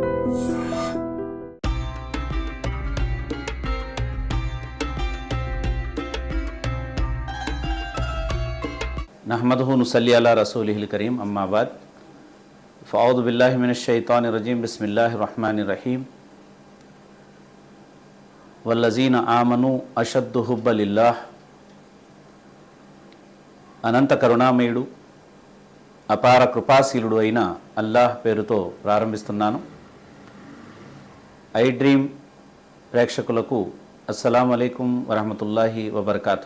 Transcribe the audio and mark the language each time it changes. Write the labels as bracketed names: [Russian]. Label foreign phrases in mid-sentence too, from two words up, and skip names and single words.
[Arabic] نحمده نصلي على رسوله الكريم أما بعد فأعوذ بالله من الشيطان الرجيم بسم الله الرحمن الرحيم والذين آمنوا أشد حبا لله [Telugu] అనంత కరుణామయుడు అపార కృపాశీలుడు అయిన అల్లాహ్ పేరుతో ప్రారంభిస్తున్నాను. [Arabic] ఐ డ్రీమ్ ప్రేక్షకులకు السلام عليكم ورحمة الله وبركاته.